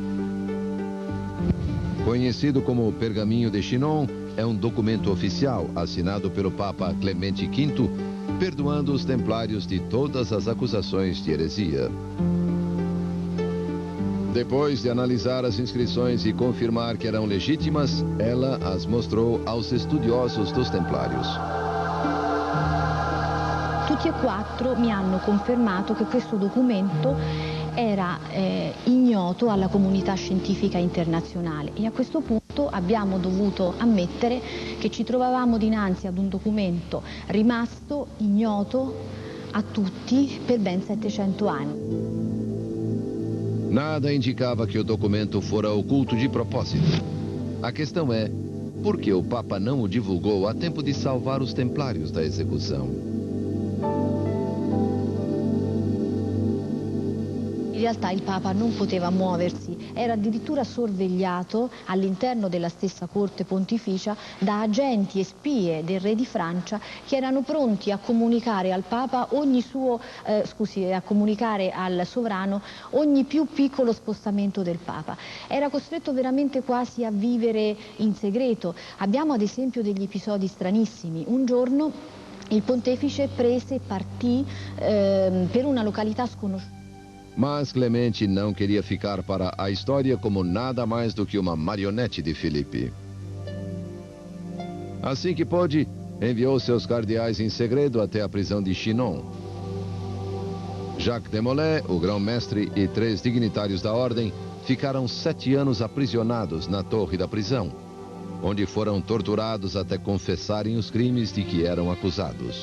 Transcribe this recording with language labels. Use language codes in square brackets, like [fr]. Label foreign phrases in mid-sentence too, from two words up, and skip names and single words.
[pt] Conhecido como o Pergaminho de Chinon, é um documento oficial assinado pelo Papa Clemente V, perdoando os templários de todas as acusações de heresia. Depois de analisar as inscrições e confirmar que eram legítimas, ela as mostrou aos estudiosos dos templários. [it] Tutti e quattro mi hanno confermato che questo documento era ignoto alla comunità scientifica internazionale, e a questo punto abbiamo dovuto ammettere che ci trovavamo dinanzi ad un documento rimasto ignoto a tutti per ben 700 anni. [pt] Nada indicava que o documento fora oculto de propósito. A questão é, por que o Papa não o divulgou a tempo de salvar os templários da execução? [it] In realtà il Papa non poteva muoversi, era addirittura sorvegliato all'interno della stessa corte pontificia da agenti e spie del re di Francia che erano pronti a comunicare al Papa a comunicare al sovrano ogni più piccolo spostamento del Papa. Era costretto veramente quasi a vivere in segreto. Abbiamo ad esempio degli episodi stranissimi. Un giorno il pontefice prese e partì per una località sconosciuta. [pt] Mas Clemente não queria ficar para a história como nada mais do que uma marionete de Filipe. Assim que pôde, enviou seus cardeais em segredo até a prisão de Chinon. Jacques de Molay, o grão-mestre e 3 dignitários da ordem ficaram 7 anos aprisionados na torre da prisão, onde foram torturados até confessarem os crimes de que eram acusados.